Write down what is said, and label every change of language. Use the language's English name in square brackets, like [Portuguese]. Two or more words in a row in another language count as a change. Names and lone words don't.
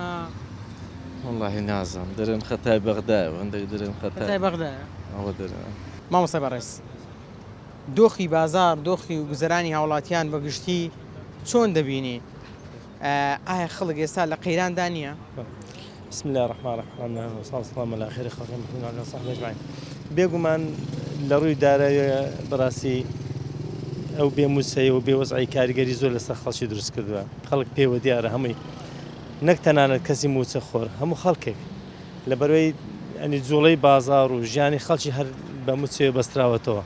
[Central Kurdish] وەڵاهی نازانم، دەرێن خەتای بەغدایە، هەندێک دەرێن خەتای بەغدایە. ئەوە دەرێن. مامۆستا بەڕێز، دۆخی بازار، دۆخی و گوزەرانی هاوڵاتیان بەگشتی چۆن دەبینی؟ ئایا خەڵک ئێستا لە قەیراندا نییە؟ [Arabic] بسم الله الرحمن الرحیم وسلام علی خیر خەڵق محمد و صحبه اجمعین. [Central Kurdish] بێگومان لە ڕووی دارایی بەڕاستی ئەو بێ موچەی و بێ وەزعی کاریگەری زۆر لەسەر خەڵکی دروست کردووە. خەڵک پێوە دیارە هەمووی نەک تەنانەت کەسی موچە خۆر، هەموو خەڵکێک لەبەرەوەی ئەنی جوڵەی بازار و ژیانی خەڵکی هەر بە موچێ بەستراوەتەوە.